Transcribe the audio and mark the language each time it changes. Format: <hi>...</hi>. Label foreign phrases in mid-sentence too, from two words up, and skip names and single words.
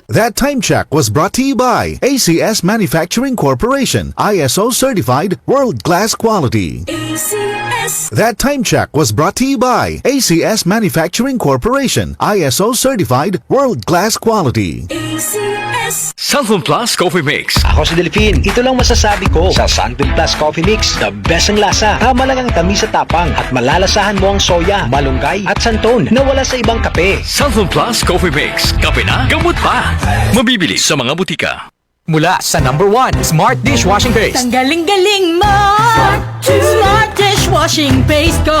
<en>That time check was brought to you by ACS Manufacturing Corporation, ISO certified world-class quality. ACS. That time check was brought to you by ACS Manufacturing Corporation, ISO certified world-class quality. ACS.</en> <tl>Santon Plus Coffee Mix. Ako si Delphine, ito lang masasabi ko sa Santon Plus Coffee Mix.</tl> <en>The best</en> <tl>ang lasa, tama lang ang tamis sa tapang at malalasahan mo ang soya, malunggay at santon na wala sa ibang kape. Santon Plus Coffee Mix. Kape na, gamot pa. Mabibili sa mga butika. Mula sa #1 Smart Dishwashing Paste. Ang galing-galing mo! Smart dishwashing paste ko!</tl>